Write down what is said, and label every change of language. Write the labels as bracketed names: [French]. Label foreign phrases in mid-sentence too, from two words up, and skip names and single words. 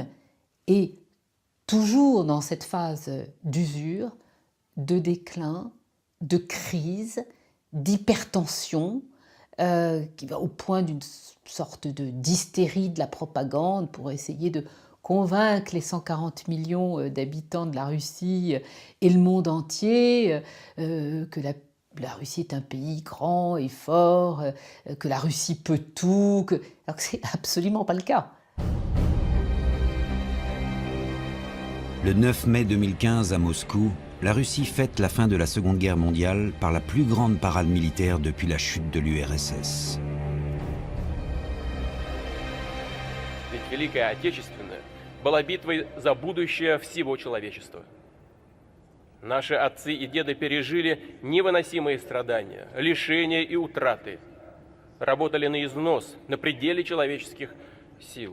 [French] est toujours dans cette phase d'usure, de déclin, de crise, d'hypertension, qui va au point d'une sorte d'hystérie de la propagande pour essayer de convaincre les 140 millions d'habitants de la Russie et le monde entier que la Russie est un pays grand et fort, que la Russie peut tout, alors que c'est absolument pas le cas. Le 9 mai 2015 à Moscou, la Russie fête la fin de la Seconde Guerre mondiale par la plus grande parade militaire depuis la chute de l'URSS. [Russian] Ведь Великая Отечественная была битвой за будущее всего человечества. Наши отцы и деды пережили невыносимые страдания, лишения и утраты. Работали на износ, на пределе человеческих сил.